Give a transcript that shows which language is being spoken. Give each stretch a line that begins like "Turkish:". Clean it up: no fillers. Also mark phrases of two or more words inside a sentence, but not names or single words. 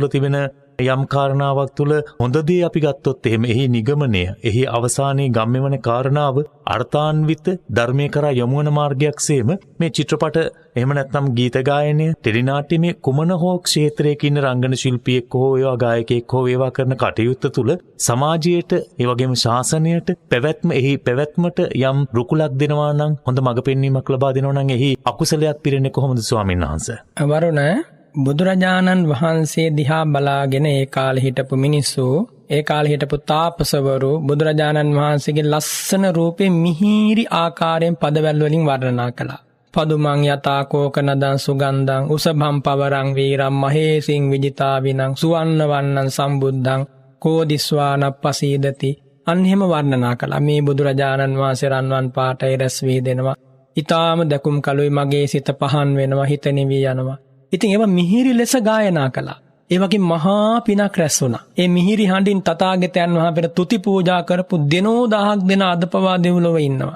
Sinhala: තිබෙන යම් කාරණාවක් තුල හොඳ දේ අපි ගත්තොත් එහෙම එහි නිගමනය එහි අවසානයේ ගම්මෙවන කාරණාව අර්ථාන්විත ධර්මයේ කරා යොමුවන මාර්ගයක්සේම මේ චිත්‍රපට එහෙම නැත්නම් ගීත ගායනය ටෙලිනාට්‍ය මේ කුමන හෝ ක්ෂේත්‍රයක ඉන්න රංගන ශිල්පියෙක් හෝ ඒවා ගායකයෙක් හෝ ඒවා කරන කටයුත්ත තුල සමාජයට ඒ වගේම ශාසනයට එහි පැවැත්මට යම් රුකුලක් දෙනවා නම් හොඳ මඟ පෙන්වීමක් ලබා දෙනවා නම් එහි අකුසලයක් පිරෙන්නේ කොහොමද ස්වාමීන් වහන්සේ? වරුණ බුදුරජාණන් වහන්සේ දිහා බලාගෙන ඒ කාලේ හිටපු මිනිස්සු ඒ කාලේ හිටපු තාපසවරු බුදුරජාණන් වහන්සේගේ ලස්සන රූපේ මිහිරි ආකාරයෙන් පදවැල් වලින් වර්ණනා කළා.
Pali: පදුමං යතා කෝකනදං සුගන්ධං උසභම් පවරං වීරම් මහේසින් විජිතාවිනං සුවන්න වන්නං සම්බුද්ධං කෝදිස්වාන පසීදති
Sinhala: අන්හෙම වර්ණනා කළා. මේ බුදුරජාණන් වහන්සේ රන්වන් පාටයි රැස් වී දෙනවා. ඊටාම දකුම් කලුයි මගේ සිත පහන් වෙනවා හිත නිවි යනවා. ඉතින් ඒවා මිහිරි ලෙස ගායනා කළා. ඒ වගේ මහා පිනක් රැස් වුණා. ඒ මිහිරි හඬින් තථාගතයන් වහන්සේ තුති පූජා කරපු දෙනෝ දහක් දෙන අදපවා දෙව්ලොව ඉන්නවා.